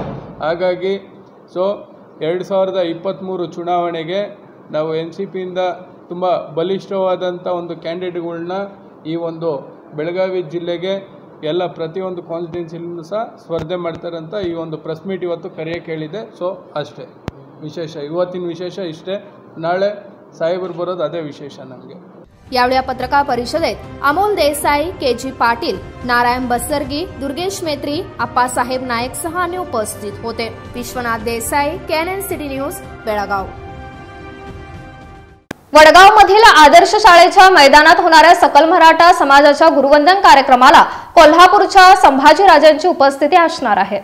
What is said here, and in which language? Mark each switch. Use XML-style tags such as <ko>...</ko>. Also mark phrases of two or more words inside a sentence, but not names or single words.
<kn>ಹಾಗಾಗಿ 2023 ಚುನಾವಣೆಗೆ ನಾವು NCPಯಿಂದ ತುಂಬ ಬಲಿಷ್ಠವಾದಂಥ ಒಂದು ಕ್ಯಾಂಡಿಡೇಟ್ಗಳನ್ನ ಈ ಒಂದು ಬೆಳಗಾವಿ ಜಿಲ್ಲೆಗೆ ಎಲ್ಲ ಪ್ರತಿಯೊಂದು ಕಾನ್ಸ್ಟಿಟ್ಯೂನ್ಸಿಲೂ ಸಹ ಸ್ಪರ್ಧೆ ಮಾಡ್ತಾರಂತ ಈ ಒಂದು</kn> <en>press meet</en> <kn>ಇವತ್ತು ಕರೆಯಕ್ಕೆ ಹೇಳಿದೆ। ಅಷ್ಟೇ ವಿಶೇಷ, ಇವತ್ತಿನ ವಿಶೇಷ ಇಷ್ಟೇ। ನಾಳೆ ಸಾಹೇಬರು ಬರೋದು ಅದೇ ವಿಶೇಷ ನಮಗೆ।</kn> <mr>यावेळी पत्रकार परिषदेत अमोल देसाई, केजी पाटील, नारायण बसरगी, दुर्गेश मेत्री, आप्पासाहेब नायक सह अन्य उपस्थित होते। विश्वनाथ देसाई, केएनएन सिटी न्यूज, बेळगाव। वडगावमधील आदर्श शाळेच्या मैदानात होणाऱ्या सकल मराठा समाजाच्या गुरुवंदन कार्यक्रमाला कोल्हापूरच्या संभाजीराजांची उपस्थिती असणार आहे।</mr>